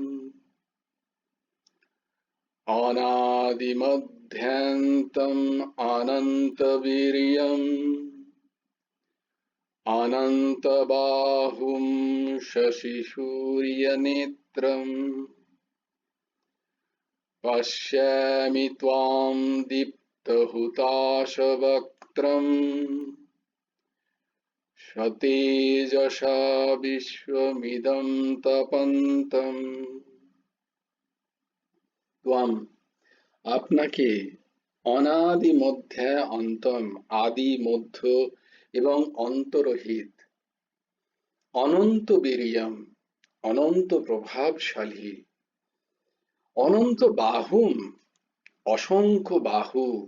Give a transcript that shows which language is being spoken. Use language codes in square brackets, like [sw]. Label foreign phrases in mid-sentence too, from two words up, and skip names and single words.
[sa] অনাদিমধ্যান্তম অনন্তবীর্যম অনন্তবাহুম শশিসূর্যনেত্রম পশ্যামি ত্বাম দীপ্তহুতাশবক্ত্রম স্বতেজসা বিশ্বমিদং তপন্তম। ত্বাম, [bn] আপনাকে, [sa] অনাদি মধ্যে অন্তম, [bn] আদি মধ্য এবং অন্তরহিত, [sa] অনন্ত বীর্যম, [bn] অনন্ত প্রভাবশালী, [sa] অনন্ত বাহুম, [bn] অসংখ্য বাহু,